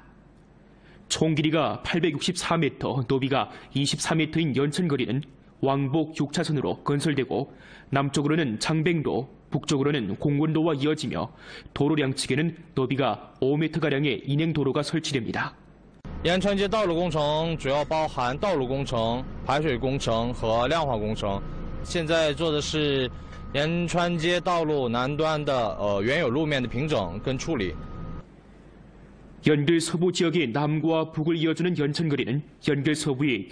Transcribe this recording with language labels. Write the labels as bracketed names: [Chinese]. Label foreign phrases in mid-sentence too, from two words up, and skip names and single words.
[Korean] 총 길이가 864m, 높이가 24m인 연천거리는 왕복 6차선으로 건설되고 남쪽으로는 장백로, 북쪽으로는 공원로와 이어지며 도로 양측에는 높이가 5m가량의 인행도로가 설치됩니다. [Chinese] 延川街道路工程主要包含道路工程、排水工程和量化工程。现在做的是延川街道路南端的原有路面的平整跟处理。 [Korean] 연결 서부 지역의 남과 북을 이어주는 연천거리는 연결 서부의